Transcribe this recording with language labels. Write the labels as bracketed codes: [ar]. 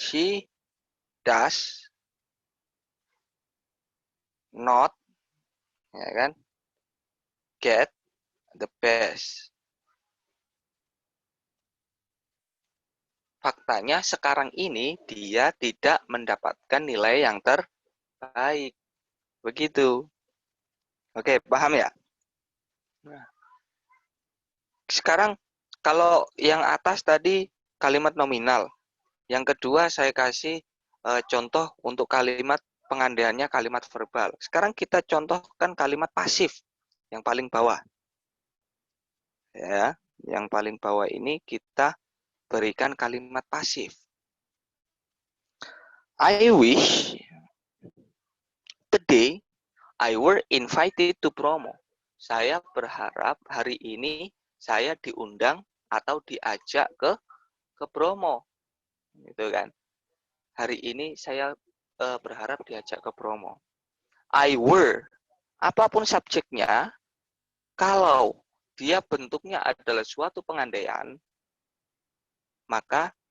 [en] She does not, [id] ya kan, [en] get the best. [id] Faktanya sekarang ini dia tidak mendapatkan nilai yang terbaik. Begitu. Oke, paham ya? Nah, sekarang kalau yang atas tadi kalimat nominal. Yang kedua saya kasih contoh untuk kalimat pengandaiannya kalimat verbal. Sekarang kita contohkan kalimat pasif yang paling bawah. Ya, yang paling bawah ini kita berikan kalimat pasif. [en] I wish today I were invited to promo. [id] Saya berharap hari ini saya diundang atau diajak ke promo. Gitu kan. Hari ini saya berharap diajak ke promo. [en] I were, [id] apapun subjeknya, kalau dia bentuknya adalah suatu pengandaian, maka